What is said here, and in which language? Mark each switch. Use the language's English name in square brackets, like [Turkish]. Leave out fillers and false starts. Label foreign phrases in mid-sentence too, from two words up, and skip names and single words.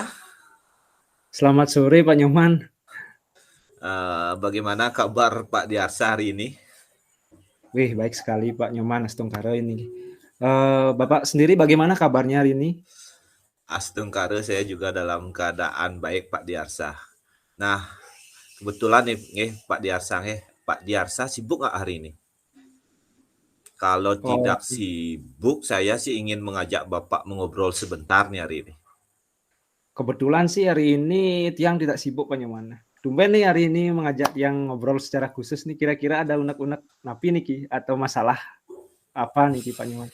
[Indonesian] Selamat sore Pak Nyoman. Bagaimana kabar Pak Diarsa hari ini? Wih, baik sekali Pak Nyoman Astungkara ini. Bapak sendiri bagaimana kabarnya hari ini? Astungkare saya juga dalam keadaan baik Pak Diarsa. Nah, kebetulan nih Pak Diarsa Pak Diarsa sibuk nggak hari ini? Kalau Oh, tidak sibuk, saya sih ingin mengajak Bapak mengobrol sebentar nih hari ini. kebetulan sih hari ini Tiang tidak sibuk Pak Nyoman. Tumben nih hari ini mengajak Tiang ngobrol secara khusus nih. Kira-kira ada unek-unek napi nih Ki atau masalah apa nih Ki Pak Nyoman?